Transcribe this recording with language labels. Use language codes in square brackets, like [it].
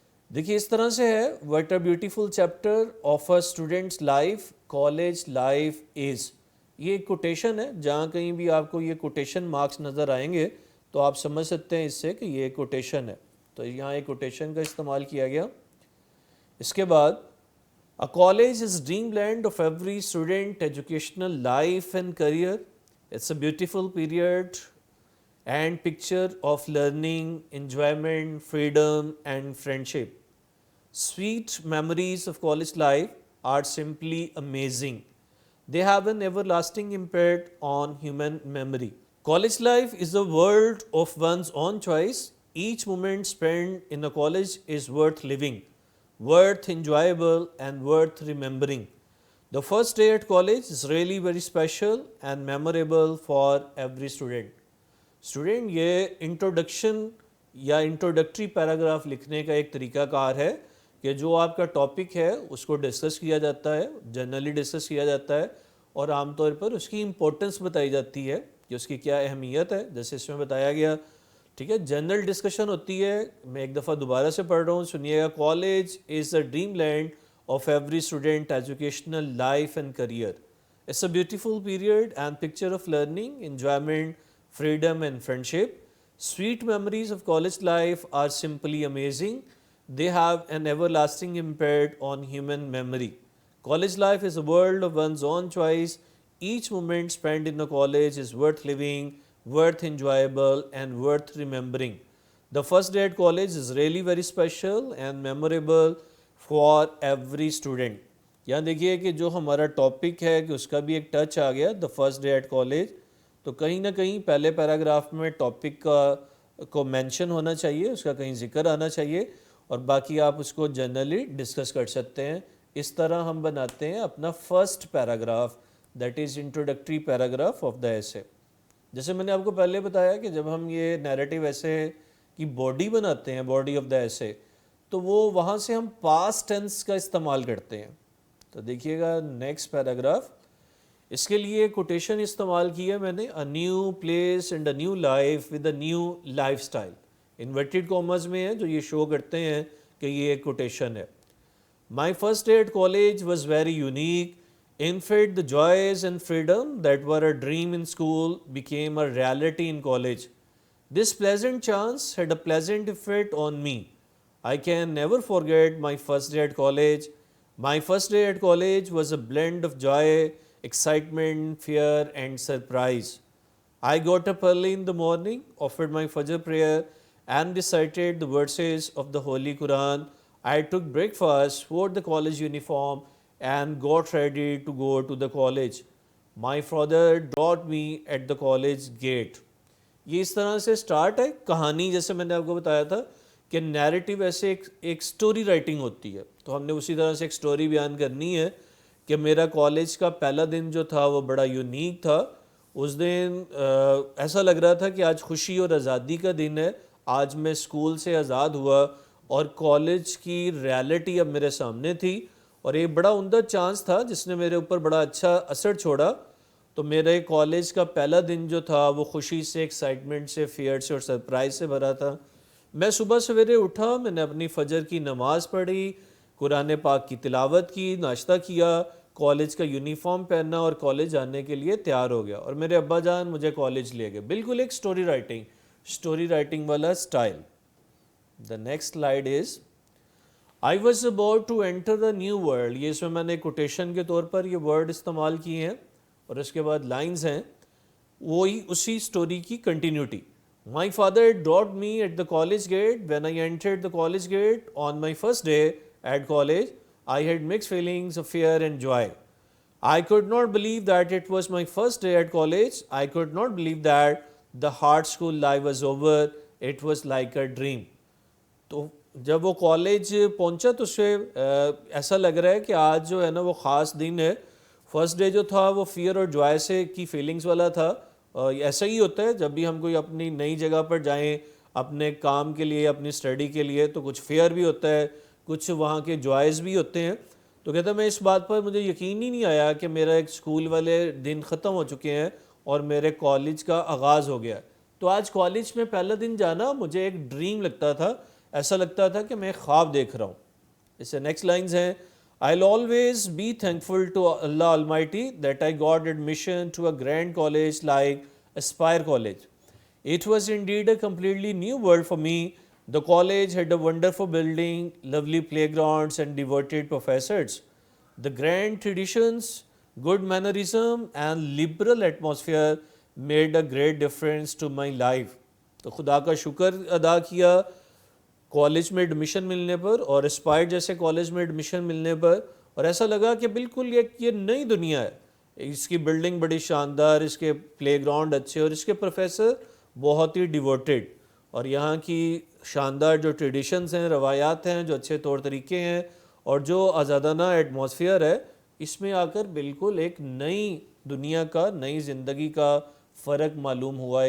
[ur] دیکھیے اس طرح سے ہے، [en] What a beautiful chapter of a students life, college life is. [ur] یہ ایک کوٹیشن ہے، جہاں کہیں بھی آپ کو یہ کوٹیشن مارکس نظر آئیں گے تو آپ سمجھ سکتے ہیں اس سے کہ یہ ایک کوٹیشن ہے. تو یہاں ایک کوٹیشن کا استعمال کیا گیا. اس کے بعد [en] A college is dreamland of every student educational life and career. It's a beautiful period and picture of learning, enjoyment, freedom and friendship. Sweet memories of college life are simply amazing. They have an everlasting impact on human memory. College life is a world of one's own choice. Each moment spent in a college is worth living, worth enjoyable and worth remembering. The first day at college is really very special and memorable for every student. [ur] Student یہ introduction یا introductory paragraph لکھنے کا ایک طریقہ کار ہے کہ جو آپ کا ٹاپک ہے اس کو ڈسکس کیا جاتا ہے، جنرلی ڈسکس کیا جاتا ہے، اور عام طور پر اس کی امپورٹنس بتائی جاتی ہے کہ اس کی کیا اہمیت ہے. جیسے اس میں بتایا گیا، ٹھیک ہے، جنرل ڈسکشن ہوتی ہے. میں ایک دفعہ دوبارہ سے پڑھ رہا ہوں، سنیے گا. [en] College is a dream land of every student educational life and career. It's a beautiful period and picture of learning, enjoyment, freedom and friendship. Sweet memories of college life are simply amazing. they have an everlasting impact on human memory. College life is a world of one's own choice. Each moment spent in a college is worth living, worth enjoyable, and worth remembering. The first day at college is really very special and memorable for every student. [ur] یہاں دیکھیے کہ جو ہمارا topic ہے کہ اس کا بھی ایک ٹچ آ گیا [en] The first day at college. [ur] تو کہیں نہ کہیں پہلے پیراگراف میں ٹاپک کو مینشن ہونا چاہیے, اس کا کہیں ذکر آنا چاہیے, اور باقی آپ اس کو جنرلی ڈسکس کر سکتے ہیں. اس طرح ہم بناتے ہیں اپنا first paragraph, [en] That is introductory paragraph of the essay. [ur] جیسے میں نے آپ کو پہلے بتایا کہ جب ہم یہ نیریٹو ایسے کی باڈی بناتے ہیں, [en] body of the essay, [ur] تو وہ وہاں سے ہم پاسٹ ٹینس کا استعمال کرتے ہیں. تو دیکھیے گا نیکسٹ پیراگراف, اس کے لیے کوٹیشن استعمال کی ہے میں نے, [en] A new place and a new life with a new lifestyle. [ur] Inverted commas میں ہے جو یہ شو کرتے ہیں کہ یہ ایک کوٹیشن ہے. [en] My first day at college was very unique. In fact, the joys and freedom that were a dream in school became a reality in college. This pleasant chance had a pleasant effect on me. I can never forget my first day at college. My first day at college was a blend of joy, excitement, fear, and surprise. I got up early in the morning, offered my Fajr prayer, and recited the verses of the Holy Quran. I took breakfast, wore the college uniform, and got ready to go to the college. My father dropped me at the college gate. [ur] یہ اس طرح سے start ہے کہانی. جیسے میں نے آپ کو بتایا تھا کہ نیریٹو ایسے ایک سٹوری رائٹنگ ہوتی ہے, تو ہم نے اسی طرح سے ایک سٹوری بیان کرنی ہے کہ میرا کالج کا پہلا دن جو تھا وہ بڑا یونیک تھا. اس دن ایسا لگ رہا تھا کہ آج خوشی اور آزادی کا دن ہے, آج میں اسکول سے آزاد ہوا اور کالج کی ریالٹی اب میرے سامنے تھی, اور ایک بڑا عمدہ چانس تھا جس نے میرے اوپر بڑا اچھا اثر چھوڑا. تو میرے کالج کا پہلا دن جو تھا وہ خوشی سے, ایکسائٹمنٹ سے, فیئر سے اور سرپرائز سے بھرا تھا. میں صبح سویرے اٹھا, میں نے اپنی فجر کی نماز پڑھی, قرآن پاک کی تلاوت کی, ناشتہ کیا, کالج کا یونیفارم پہنا اور کالج جانے کے لیے تیار ہو گیا, اور میرے ابا جان مجھے کالج لے گئے. بالکل ایک سٹوری رائٹنگ والا style. The next slide is [en] I was about to enter the new world. [ur] یہ اس میں نے کوٹیشن کے طور پر یہ ورڈ استعمال کیے ہیں, اور اس کے بعد لائنز ہیں وہی اسی سٹوری کی continuity. [en] My father dropped me at the college gate. When I entered the college gate on my first day at college, I had mixed feelings of fear and joy. I could not believe that it was my first day at college. I could not believe that the hard school life was over. It was like a dream. [ur] تو جب وہ college پہنچا تو اسے ایسا لگ رہا ہے کہ آج جو ہے نا وہ خاص دن ہے. فرسٹ ڈے جو تھا وہ فیئر اور جوائے سے کی فیلنگز والا تھا. ایسا ہی ہوتا ہے جب بھی ہم کوئی اپنی نئی جگہ پر جائیں اپنے کام کے لیے, اپنی اسٹڈی کے لیے, تو کچھ فیئر بھی ہوتا ہے, کچھ وہاں کے جوائز بھی ہوتے ہیں. تو کہتا ہے میں اس بات پر مجھے یقین ہی نہیں آیا کہ میرا ایک اسکول والے دن ختم ہو چکے ہیں اور میرے کالج کا آغاز ہو گیا. تو آج کالج میں پہلا دن جانا مجھے ایک ڈریم لگتا تھا, ایسا لگتا تھا کہ میں خواب دیکھ رہا ہوں. اس سے نیکسٹ لائنز ہیں, [en] I'll always be thankful to Allah Almighty that I got admission to a grand college like Aspire College. It was indeed a completely new world for me. The college had a wonderful building, lovely playgrounds and devoted professors. The grand traditions, good mannerism and liberal atmosphere made a great difference to my life. [ur] تو خدا کا شکر ادا کیا college میں admission ملنے پر, اور اسپائر جیسے کالج میں ایڈمیشن ملنے پر, اور ایسا لگا کہ بالکل یہ نئی دنیا ہے. اس کی بلڈنگ بڑی شاندار, اس کے پلے گراؤنڈ اچھے, اور اس کے پروفیسر بہت ہی ڈیووٹیڈ, اور یہاں کی شاندار جو ٹریڈیشنز ہیں, روایات ہیں, جو اچھے طور طریقے ہیں, اور جو آزادانہ ایٹماسفیئر ہے, اس میں آ کر بالکل ایک نئی دنیا کا, نئی زندگی کا فرق معلوم ہوا.